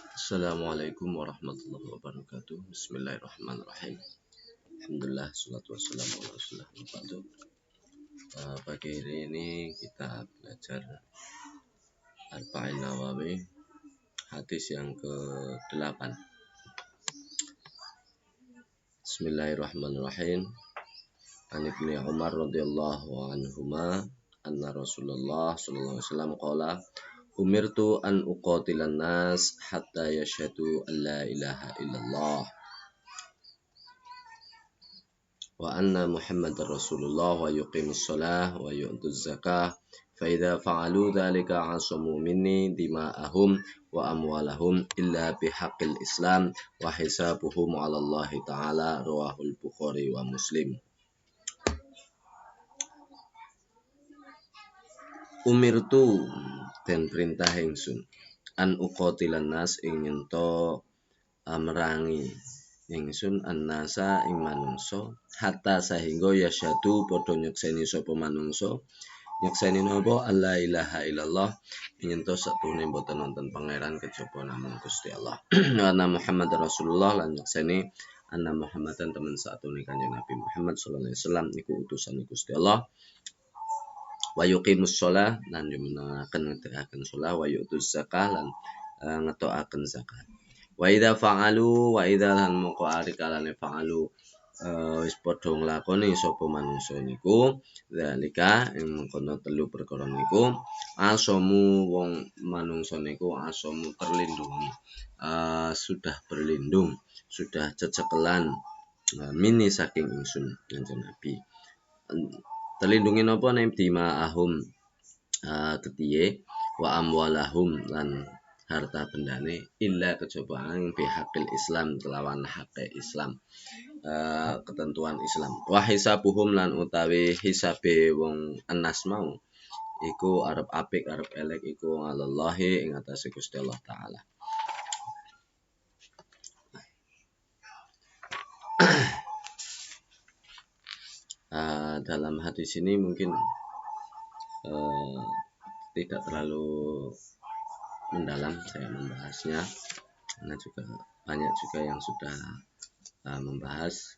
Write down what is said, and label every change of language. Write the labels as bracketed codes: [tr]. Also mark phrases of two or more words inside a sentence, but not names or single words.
[ar] السلام عليكم ورحمة الله وبركاته. بسم الله الرحمن الرحيم. الحمد لله، الصلاة والسلام على رسول الله. [id] Pagi hari ini kita belajar Arba'in Nawawi, hadis yang ke-8. [ar] بسم الله الرحمن الرحيم. عن ابن عمر رضي الله عنهما أن رسول الله صلى الله عليه وسلم قال أمرت أن أقاتل الناس حتى يشهدوا أن لا إله إلا الله وأن محمدا رسول الله ويقيموا الصلاة ويؤتوا الزكاة فإذا فعلوا ذلك عصموا مني دماءهم وأموالهم إلا بحق الإسلام وحسابهم على الله تعالى. رواه البخاري ومسلم. [jv] Umirtu dan perintah ingsun [ar] أن أقاتل الناس [jv] ing nyento merangi ingsun annasa ing manungsa hatta sehingga yasyadu padha nyekseni sapa manungsa nyekseni napa [ar] ألا إله إلا الله [jv] nyento satune boten wonten pangeran kejaba namung Gusti Allah [ar] أن محمد رسول الله [jv] lan nyekseni [ar] أن محمدا [jv] temen satune Kanjeng Nabi Muhammad [ar] صلى الله عليه وسلم [jv] iku utusan Gusti Allah [ar] ويقيموا الصلاة [jv] lan jumenengaken ngedekaken shalah [ar] ويؤتوا الزكاة [jv] lan ngetokaken zakat. [ar] وإذا فعلوا وإذا [jv] lan moko ari kalane fa'alu wis padha nglakoni sapa manungsa niku zalika ing mengkono telu perkara niku asamu wong manungsa niku asamu [id] terlindungi sudah berlindung sudah [jv] cecekelan mini saking ingsun Kanjeng Nabi. Terlindungi napa dima ahum ketiye [ar] وأموالهم [jv] lan harta bendane illa kejaba [ar] بحق الإسلام [jv] kelawan hake Islam ketentuan Islam [ar] وحسابهم [jv] lan utawi hisabe wong anas mau iku arep apik arep elek iku alallahi ing atase Gusti Allah taala. [id] Dalam hadis ini mungkin tidak terlalu mendalam saya membahasnya karena juga banyak juga yang sudah membahas.